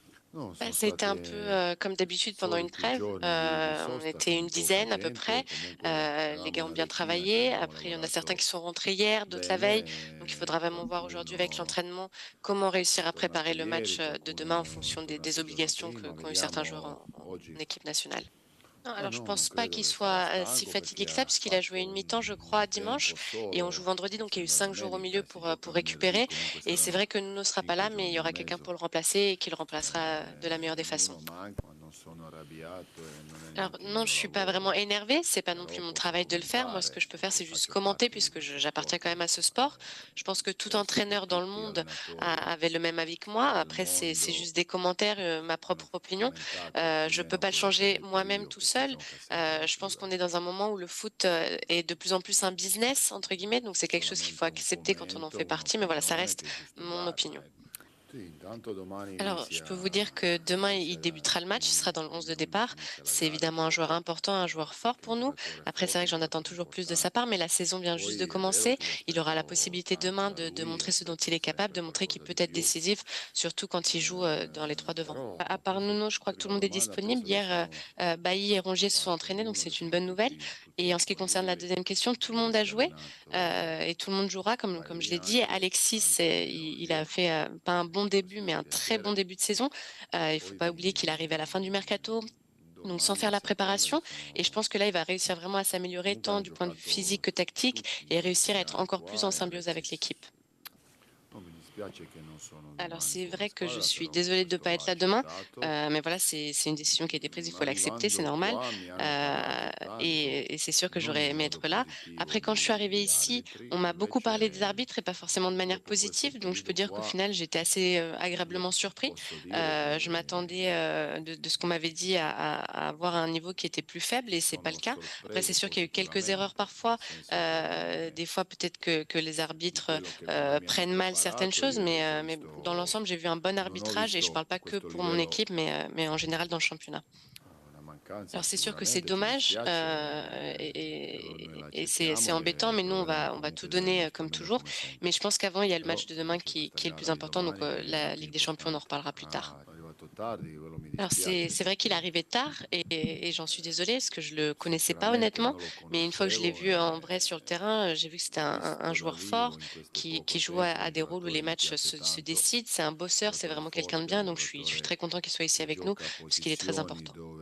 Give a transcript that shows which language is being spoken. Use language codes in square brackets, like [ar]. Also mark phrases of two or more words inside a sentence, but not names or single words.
[it] No, [fr] Bah, [it] sono [fr] ça a été un peu, [it] state [fr] comme d'habitude pendant une [it] soliti [fr] trêve. [it] giorni di [fr] On [it] sosta [fr] était [it] con [fr] une [it] poco [fr] dizaine à peu [it] tempo, [fr] près. [it] comunque [fr] Les [it] eravamo [fr] gars ont [it] una [fr] bien [it] decina che [fr] travaillé. [it] abbiamo [fr] Après, il y en a certains qui [it] lavorato [fr] sont rentrés hier, d'autres la veille. Donc il [it] bene, [fr] faudra vraiment voir aujourd'hui avec [it] qualcuno [fr] l'entraînement comment [it] è [fr] réussir à [it] tornato [fr] préparer le match, [it] ieri, [fr] de demain en [it] qualcuno è [fr] fonction des [it] tornato il giorno [fr] obligations [it] prima, [fr] qu'ont eu certains joueurs [it] vediamo [fr] en [it] oggi. [fr] équipe nationale. Non, [it] Ma [fr] alors je [it] no, non [fr] pense pas [it] credo [fr] qu'il [it] che sarà [fr] soit, si [it] stanco [fr] fatigué [it] perché [fr] que ça, [it] ha [fr] puisqu'il a joué [it] fatto [fr] une mi-temps, je crois, [it] un [fr] dimanche [it] tempo [fr] et on joue [it] solo, [fr] vendredi, donc il y a eu [it] essendo [fr] 5 jours au milieu [it] domenica, si [fr] pour [it] gioca venerdì, [fr] récupérer [it] comunque [fr] et c'est vrai [it] saranno [fr] que Nuno sera pas [it] 5 [fr] là, mais il y [it] giorni e [fr] aura quelqu'un [it] mezzo. [fr] pour le remplacer et qui le remplacera de la meilleure des façons. [it] Nuno manca, ma non sono arrabbiato e non è [fr] Alors [it] neanche il [fr] non, [it] mio [fr] je suis pas vraiment [it] lavoro, [fr] énervée, c'est pas non plus [it] però [fr] mon [it] posso [fr] travail de le faire. Moi, ce que [it] commentare [fr] je peux faire, [it] perché [fr] c'est juste [it] faccio [fr] commenter [it] parte di [fr] puisque [it] questo [fr] j'appartiens quand même [it] sport. [fr] à ce sport. Je pense que tout [it] Penso che [fr] entraîneur dans le [it] tutti gli [fr] monde [it] allenatori [fr] avait le même avis que moi. [it] del [fr] Après, c'est [it] mondo [fr] juste des commentaires, ma [it] hanno [fr] propre opinion. [it] commentato più o [fr] Je peux [it] meno [fr] pas le [it] quello che ho [fr] changer [it] detto [fr] moi-même [it] io, [fr] tout [it] che si [fr] seul. [it] gioca sempre a [fr] Je [it] alto [fr] pense qu'on [it] livello. [fr] est dans un moment où le foot est de plus en plus un business entre guillemets, donc c'est quelque chose qu'il faut [it] Solamente un [fr] accepter quand on en [it] commento, [fr] fait partie. Mais voilà, ça [it] un'opinione [fr] reste [it] che è giusto [fr] mon [it] darla. [fr] opinion. [it] Ecco. Sì, intanto domani [fr] Alors, je peux vous dire que demain, il débutera le match, il sera dans le 11 de [it] ogni [fr] départ. [it] inizia la [fr] C'est [it] gara [fr] évidemment un [it] c'è [fr] joueur important, un joueur fort [it] qualche [fr] pour nous. [it] giocatore [fr] Après, c'est vrai [it] forte, [fr] que j'en attends [it] giocatori [fr] toujours plus de sa [it] importanti. [fr] part, mais la saison vient juste de [it] Poi è vero [fr] commencer. [it] che io [fr] Il aura la [it] aspetto [fr] possibilité [it] tanto [fr] demain [it] da [fr] de [it] lui, [fr] montrer ce dont il [it] aspetto [fr] est capable, [it] sempre [fr] de montrer qu'il [it] qualcosa [fr] peut [it] di [fr] être [it] più, [fr] décisif, surtout quand il joue dans les trois devants. À [it] però [fr] part Nuno, je crois que tout le [it] prima [fr] monde est [it] domanda [fr] disponible. [it] penso che [fr] Hier, [it] siano [fr] Bailly et Rongier se sont [it] parte [fr] entraînés, donc [it] uno, che [fr] c'est une [it] sono [fr] bonne nouvelle. [it] tutti [fr] Et en ce qui concerne la [it] disponibili. [fr] deuxième question, tout le monde a [it] Ieri si è [fr] joué [it] allenato [fr] et tout le monde jouera, comme je l'ai [it] Bailly [fr] dit. [it] anche, [fr] Alexis, [it] anche [fr] il a [it] Rongier, [fr] fait pas un bon début, [it] così [fr] mais [it] da [fr] un très bon [it] piacere. [fr] début de saison. Il faut [it] Poi [fr] pas oublier qu'il arrive à la fin du mercato, donc sans [it] domani [fr] faire [it] a [fr] la [it] settembre ci [fr] préparation. Et je [it] sono. [fr] pense que là, il va réussire vraiment à s'améliorer [it] Comunque [fr] tant [it] hanno [fr] du point de vue physique [it] giocato [fr] que tactique [it] tutti [fr] et [it] questi [fr] réussir à être [it] anni [fr] encore plus en [it] qua e [fr] symbiose avec [it] Alexis. [fr] l'équipe. [it] No, mi dispiace che non sono [fr] Alors [it] domani [fr] c'est [it] con la [fr] vrai que je [it] squadra, [fr] suis [it] però [fr] désolée de ne [it] questo [fr] pas [it] va [fr] être là demain, [it] accettato. [fr] mais voilà, c'est une décision qui a été prise, il faut l'accepter, c'est [it] Arrivando [fr] normal. [it] qua mi hanno [fr] Euh, [it] parlato tanto, [fr] et c'est sûr que [it] non [fr] j'aurais [it] in [fr] aimé [it] modo [fr] être là. [it] positivo, [fr] Après, quand je suis arrivée [it] degli [fr] ici, [it] arbitri, [fr] on m'a beaucoup parlé des [it] invece [fr] arbitres et pas forcément de manière [it] dopo questo [fr] positive, donc je peux [it] periodo [fr] dire qu'au [it] qua [fr] final, j'étais assez agréablement surpris. [it] posso dire [fr] Je m'attendais [it] che [fr] de ce qu'on m'avait dit à avoir un niveau qui était plus faible et c'est pas le [it] sono [fr] cas. Après, c'est [it] sorpreso [fr] sûr qu'il y a eu quelques erreurs [it] positivamente, [fr] parfois. [it] nel senso che [fr] Des fois, peut-être que les [it] di [fr] arbitres [it] quello che loro mi hanno [fr] prennent mal certaines [it] preparato [fr] choses, [it] io invece ho [fr] mais dans [it] visto, [fr] l'ensemble, j'ai vu un bon [it] non ho [fr] arbitrage et je [it] visto [fr] parle [it] a [fr] pas que [it] questo [fr] pour mon [it] livello [fr] équipe, mais en général dans le championnat. [it] una mancanza [fr] Alors c'est sûr que c'est [it] sicuramente, ci [fr] dommage [it] dispiace, però noi [fr] et c'est [it] l'accettiamo [fr] embêtant, [it] e [fr] mais nous [it] proveremo [fr] on va tout [it] comunque a dare il [fr] donner [it] nostro [fr] comme [it] meglio [fr] toujours. [it] come [fr] Mais [it] sempre. [fr] je pense qu'avant il y a le [it] Però [fr] match de demain [it] c'è questa [fr] qui est le plus [it] gara di [fr] important, donc [it] domani che è [fr] la [it] anche [fr] Ligue des Champions on en [it] importante. [fr] reparlera plus tard. [it] Ah, è arrivato tardi, quello mi [fr] Alors [it] dispiace [fr] c'est vrai qu'il est [it] perché [fr] arrivé tard et j'en suis désolée parce que je le connaissais pas [it] sinceramente [fr] honnêtement, [it] non lo [fr] mais une fois que je l'ai [it] conoscevo [fr] vu en vrai sur le terrain, j'ai vu que c'était un [it] visto da [fr] joueur [it] vivo [fr] fort [it] in questo [fr] qui [it] poco [fr] joue [it] tempo, [fr] à [it] un [fr] des rôles où les [it] giocatore mi [fr] matchs [it] piace [fr] se [it] tanto, [fr] décident. C'est un [it] un [fr] bosseur, c'est [it] giocatore [fr] vraiment quelqu'un de [it] forte, [fr] bien, [it] un [fr] donc je suis [it] giocatore [fr] très content qu'il soit ici [it] che [fr] avec nous [it] gioca a [fr] parce qu'il est très [it] posizioni [fr] important.